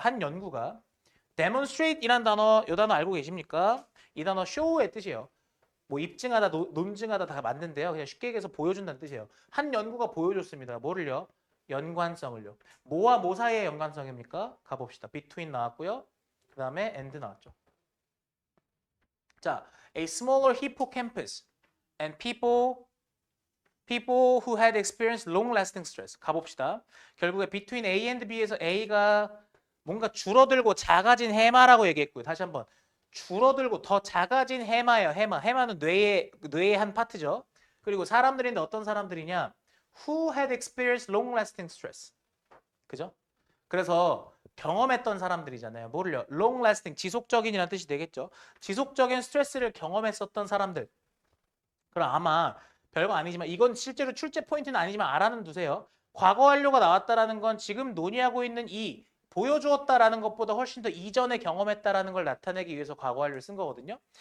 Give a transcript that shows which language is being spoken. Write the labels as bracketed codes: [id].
[ko] 한 연구가 demonstrate이란 단어, 이 단어 알고 계십니까? 이 단어 show의 뜻이에요. 뭐 입증하다, 논증하다 다 맞는데요. 그냥 쉽게 얘기해서 보여준다는 뜻이에요. 한 연구가 보여줬습니다. 뭐를요? 연관성을요. 뭐와 뭐 사이의 연관성입니까? 가봅시다. between 나왔고요. 그 다음에 and 나왔죠. [en] 자, a smaller hippocampus and people who had experienced long-lasting stress. [ko] 가봅시다. 결국에 between A and B에서 A가 뭔가 줄어들고 작아진 해마라고 얘기했고요. 다시 한번 줄어들고 더 작아진 해마예요. 해마는 뇌의 한 파트죠. 그리고 사람들인데 어떤 사람들이냐? [en] Who had experienced long-lasting stress. [ko] 그죠? 그래서 경험했던 사람들이잖아요. 뭐를요? long lasting, 지속적인이라는 뜻이 되겠죠. 지속적인 스트레스를 경험했었던 사람들. 그럼 아마 별거 아니지만 이건 실제로 출제 포인트는 아니지만 알아는 두세요. 과거 완료가 나왔다라는 건 지금 논의하고 있는 이 보여주었다라는 것보다 훨씬 더 이전에 경험했다라는 걸 나타내기 위해서 과거 완료를 쓴 거거든요.